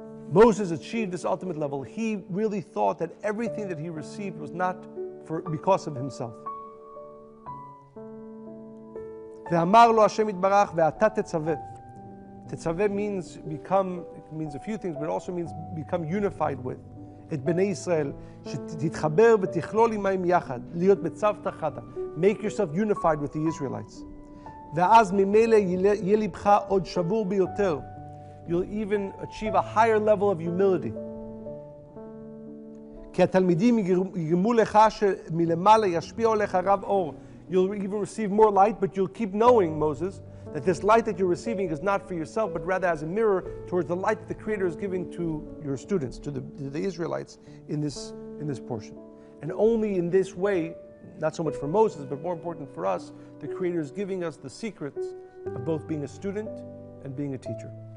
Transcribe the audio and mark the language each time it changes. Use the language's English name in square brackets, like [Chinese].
[English] Moses achieved this ultimate level. He really thought that everything that he received was not because of himself. [Hebrew] Ve'amar lo Hashem yitbarach ve'ata tetzaveh. [English] Tetzaveh means become, it means a few things, but it also means become unified with. [Hebrew] Et bnei Yisrael, שתתחבר ותכלול עמהם יחד, להיות בצוותא חדא. [English] Make yourself unified with the Israelites. [Hebrew] ואז ממילא יהיה לבך עוד שבור ביותר. [English] You'll even achieve a higher level of humility. [Hebrew] כי התלמידים יגרמו לך שמלמעלה ישפיע עליך רב אור. [English] You'll even receive more light, but you'll keep knowing, Moses, that this light that you're receiving is not for yourself, but rather as a mirror towards the light that the Creator is giving to your students, to the Israelites in this portion. And only in this way, not so much for Moses, but more important for us, the Creator is giving us the secrets of both being a student and being a teacher.